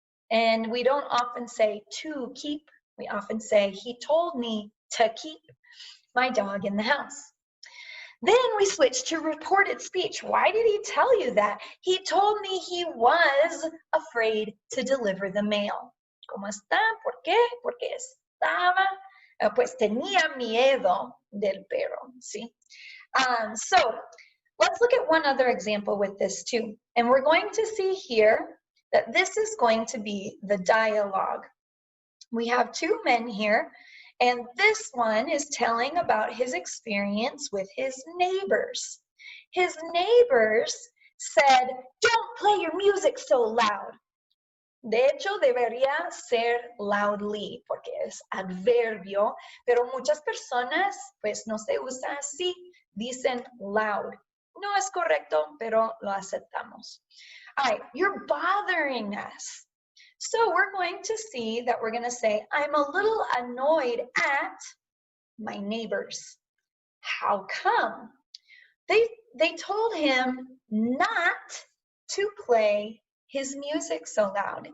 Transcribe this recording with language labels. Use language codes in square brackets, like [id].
[en] And we don't often say to keep. We often say, he told me to keep my dog in the house. Then we switch to reported speech. Why did he tell you that? He told me he was afraid to deliver the mail. [es] ¿Cómo está? ¿Por qué? Porque estaba, pues tenía miedo del perro, ¿sí? [en] So, let's look at one other example with this too. And we're going to see here that this is going to be the dialogue. We have two men here, and this one is telling about his experience with his neighbors. His neighbors said, don't play your music so loud. [es] De hecho, debería ser loudly, porque es adverbio, pero muchas personas, pues no se usa así, dicen loud. No es correcto, pero lo aceptamos. [en] All right, you're bothering us. So we're going to see that we're going to say, I'm a little annoyed at my neighbors. How come? They told him not to play his music so loud.